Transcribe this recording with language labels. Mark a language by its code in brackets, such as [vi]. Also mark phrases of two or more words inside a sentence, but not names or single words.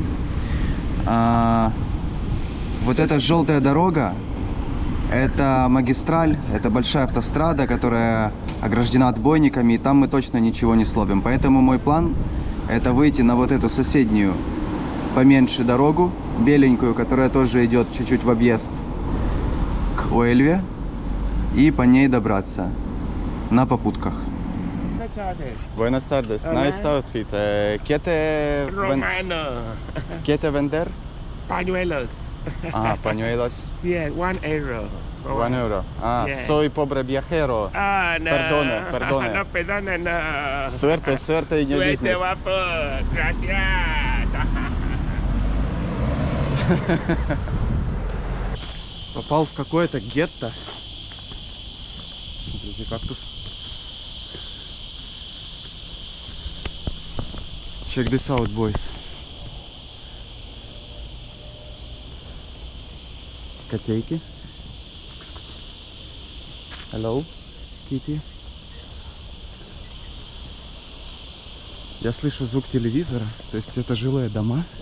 [ru] Вот эта желтая дорога, это магистраль, это большая автострада, которая ограждена отбойниками, и там мы точно ничего не словим. Поэтому мой план — это выйти на вот эту соседнюю поменьше дорогу, беленькую, которая тоже идет чуть-чуть в объезд к Уэльве, и по ней добраться на попутках. [es] Buenas tardes. [en] Nice outfit. [es] ¿Qué te vender? Pañuelos. Ah, pañuelos. [en] Yeah, €1. [es] 1 euro. Ah, [en] Yeah. [es] soy pobre viajero. Ah, no. Perdone. No, perdona, no. Suerte y не Suerte, [ru] бизнес. [es] guapo. Gracias. [ru] Попал в какое-то гетто. Смотрите, кактус. [en] Check this out, boys. [ru] Котейки. [en] Hello, Kitty. [ru] Я слышу звук телевизора, то есть это жилые дома.